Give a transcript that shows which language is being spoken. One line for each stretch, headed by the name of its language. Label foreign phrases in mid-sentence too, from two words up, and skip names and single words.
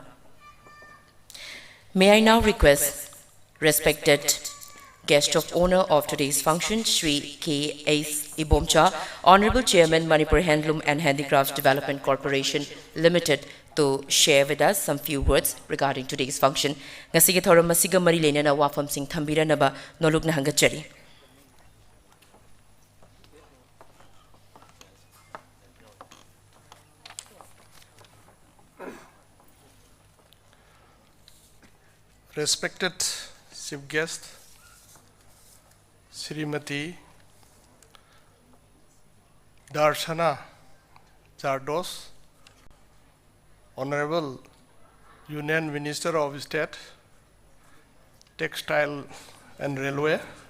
English: May I now request respected guest of honor of today's function, Shri K. S. Ibomcha, Honorable Chairman, Manipur Handloom and Handicrafts Development Corporation Limited, to share with us some few words regarding today's function.
Manipuri: Ngasige thoram masiga mari lenana wafam sing thambiranaba nolugna hangachari.
English: Respected chief guest, Srimati Darshana Zardos, Honorable Union Minister of State, Textile and Railway,